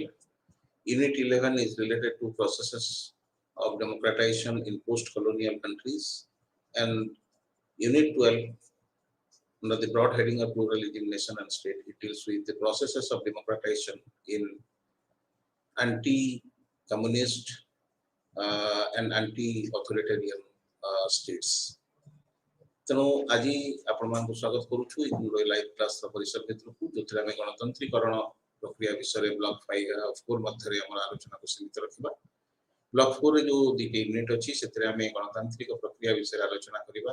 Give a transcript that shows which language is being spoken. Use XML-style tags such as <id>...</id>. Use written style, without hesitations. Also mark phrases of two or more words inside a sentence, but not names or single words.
<en>Unit 11 is related to processes of democratization in post-colonial countries, and Unit 12, under the broad heading of Pluralism, Nation and State, it deals with the processes of democratization in anti-communist and anti-authoritarian states.</en> <or>ତେଣୁ ଆଜି ଆପଣମାନଙ୍କୁ ସ୍ୱାଗତ କରୁଛୁ ଇଗ୍ନୋର</or> <en>live class</en> <or>ପରିସର ଭିତରକୁ, ଯେଉଁଥିରେ ଆମେ ଗଣତନ୍ତ୍ରୀକରଣ ପ୍ରକ୍ରିୟା ବିଷୟରେ ବ୍ଲକ 4 ମଧ୍ୟରେ ଆମର ଆଲୋଚନାକୁ ସୀମିତ ରଖିବା। ବ୍ଲକ 4ରେ ଯେଉଁ ଦୁଇଟି ୟୁନିଟ୍ ଅଛି, ସେଥିରେ ଆମେ ଗଣତାନ୍ତ୍ରିକ ପ୍ରକ୍ରିୟା ବିଷୟରେ ଆଲୋଚନା କରିବା।</or>